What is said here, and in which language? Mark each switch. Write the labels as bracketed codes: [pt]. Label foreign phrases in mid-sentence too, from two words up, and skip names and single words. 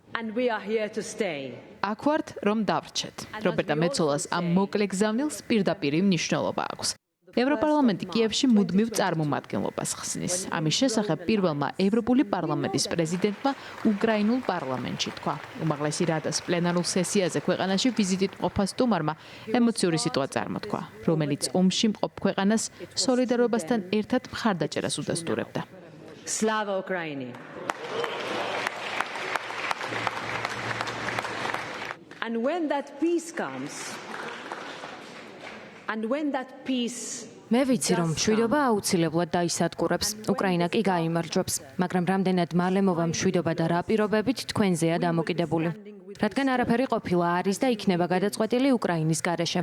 [en] And we are here to stay. [ka] აქ ვართ, რომ დავრჩეთ. რობერტა მეცოლას ამ მოკლე გზავნილს პირდაპირ მნიშვნელობა აქვს. ევროპარლამენტი კიევში მუდმივ წარმომადგენლობას ხსნის. ამის შესახებ პირველმა ევროპული პარლამენტის პრეზიდენტმა უკრაინულ პარლამენტში თქვა. უმაღლესი რადას პლენარულ სესიაზე ქვეყანაში ვიზიტით მყოფ სტუმარმა ემოციური სიტყვა წარმოთქვა, რომელიც ომში მყოფ ქვეყანას სოლიდარობასთან ერთად მხარდაჭერას უდასტურებდა. [uk] Слава Україні. [en] And when that peace comes, [ka] მე ვიცი, რომ მშვიდობა აუცილებლად დაისადგურებს. უკრაინა კი გაიმარჯვებს, მაგრამ რამდენად მალე მოვა მშვიდობა და რა პირობებით თქვენზეა დამოკიდებული. რადგან არაფერი ყოფილა არის და იქნება გადაწყვეტილი უკრაინის გარეშე.